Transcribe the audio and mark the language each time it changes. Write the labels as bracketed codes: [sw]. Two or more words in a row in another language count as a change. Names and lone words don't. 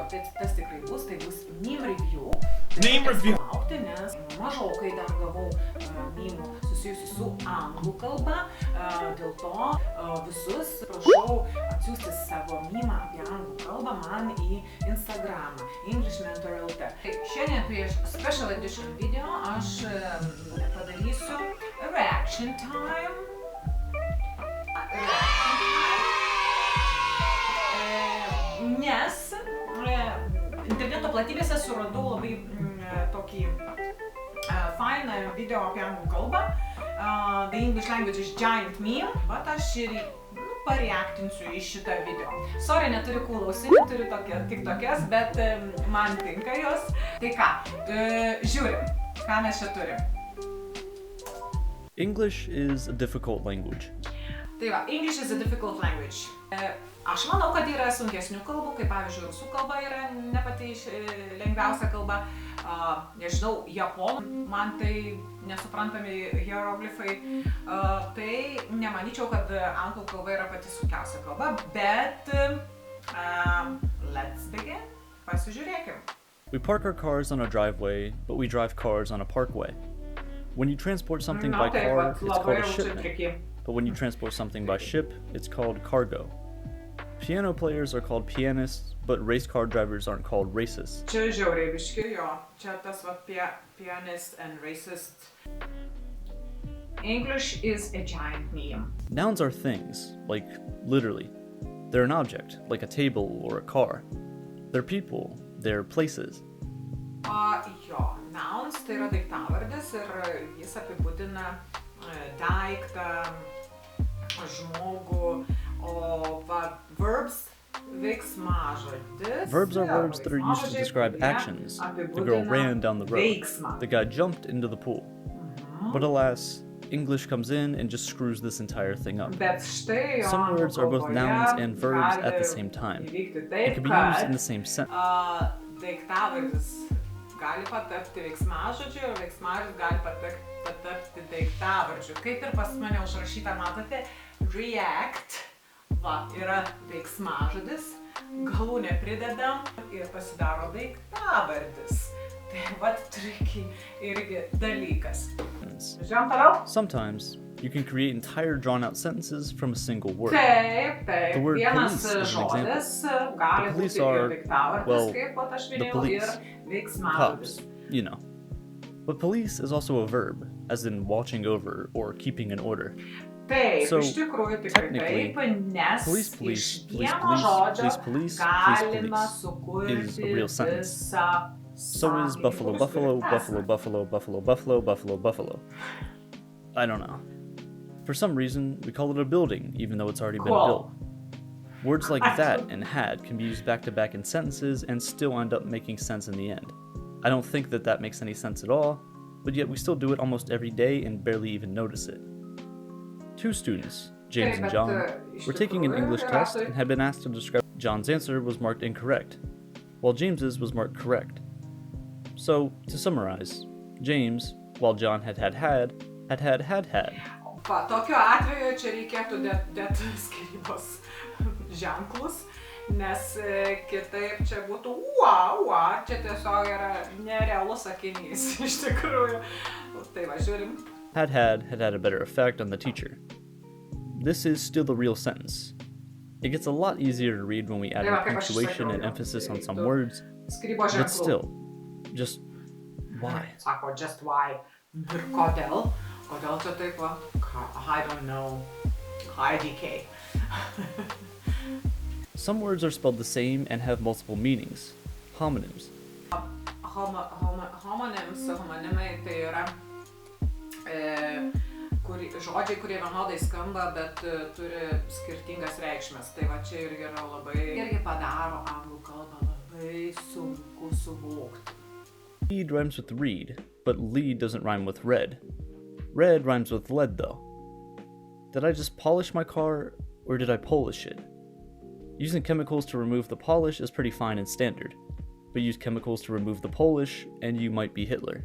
[lt] Tai tas tikrai bus, tai bus [en] meme review. [lt] Laukti, nes mažokai dar gavau mimų susijusių su anglų kalba. Dėl to visus prašau atsiųsti savo mimą apie anglų kalbą man į Instagramą, Englishmentor.lt. Šiandien prieš [en] special edition video [lt] aš padarysiu [en] reaction time. [lt] Nes interneto platybėse suradau labai tokį fainą video apie anglų kalbą. [en] The English language is giant meme, [lt] bet aš ir pareaktinsiu į šitą video. Sorry, neturiu klausinių, turiu tik tokias, bet man tinka jos. Tai ką, žiūrim, ką mes čia turim. [en] English is a difficult language. [lt] Tai va, [en] English is a difficult language. [lt] Aš manau, kad yra sunkesnių kalbų, kaip pavyzdžiui, rusų kalba yra ne pati lengviausia kalba. Nežinau, japonų, man tai nesuprantami hieroglifai. Tai nemanyčiau, kad anglų kalba yra pati sunkiausia kalba, bet [en] let's begin. [lt] Pasižiūrėkim. [en] We park our cars on a driveway, but we drive cars on a parkway. When you transport something by car, it's called a shipment. But when you transport something by ship, it's called cargo. Piano players are called pianists, but race car drivers aren't called racists. [lt] Čia žiauriai biški, jo. Čia tas va [en] pianist and racist. English is a giant meme. Nouns are things, like literally. They're an object, like a table or a car. They're people, they're places. [lt] Jo, nouns tai yra daiktavardis ir jis apibūdina daiktą, žmogų, o verbs veiksmažodis. [en] Verbs are words that are used to describe actions. The girl ran down the road. The guy jumped into the pool. But alas, English comes in and just screws this entire thing up. Some words are both nouns and verbs at the same time. It can be used in the same sentence. [lt] Daiktavardis gali patapti veiksmažodžiu ir veiksmažodis gali patapti daiktavardžiu. Kaip ir pas mane užrašyta, matote, react, va, yra veiksmažodis, galūnę pridedam ir pasidaro daiktavardis. Tai va, tricky irgi dalykas. Žiūrėjom toliau? [en] Sometimes you can create entire drawn-out sentences from a single word. [lt] Taip. [en] The word [lt] Vienas [en] police is an [lt] žodis [en] example. [lt] gali [en] The police [lt] būti [en] are, [lt] ir daiktavardis, [en] well, [lt] kaip vat aš [en] the [lt] minėjau, [en] police, [lt] ir veiksmažodis. [en] cops, you know. But police is also a verb, as in watching over or keeping an order. [lt] Taip, [en] So, [lt] iš tikrųjų tikrai taip, nes [en] police, [lt] iš vieno žodžio galima [en] is a [lt] sukurti [en] real sentence. [lt] visą [en] So is buffalo, buffalo, buffalo, buffalo, buffalo, buffalo, buffalo, buffalo. I don't know. For some reason, we call it a building, even though it's already been built. Words like that and had can be used back to back in sentences and still end up making sense in the end. I don't think that makes any sense at all, but yet we still do it almost every day and barely even notice it. 2 students, James and John, were taking an English test and had been asked to describe. John's answer was marked incorrect, while James's was marked correct. So, to summarize, James, while John had. [lt] Va, tokiu atveju čia reikėtų dėti skyrybos ženklus, nes kitaip čia būtų čia tiesiog yra nerealus sakinys, iš tikrųjų. Tai va, žiūrim. [en] Had a better effect on the teacher. This is still the real sentence. It gets a lot easier to read when we add in punctuation and emphasis on some words, but still, just why? [lt] Sako, [en] just why. [lt] Ir kodėl? Kodėl čia taip va? [en] I don't know. IDK. Some words are spelled the same and have multiple meanings. Homonyms. [lt] Homonimai tai yra žodžiai, kurie vienodai skamba, bet turi skirtingas reikšmės. Tai va čia irgi yra irgi padaro anglų kalbą labai sunku suvokti. [en] Read rhymes with read, but Lee doesn't rhyme with red. Red rhymes with lead, though. Did I just polish my car, or did I polish it? Using chemicals to remove the polish is pretty fine and standard, but use chemicals to remove the polish, and you might be Hitler.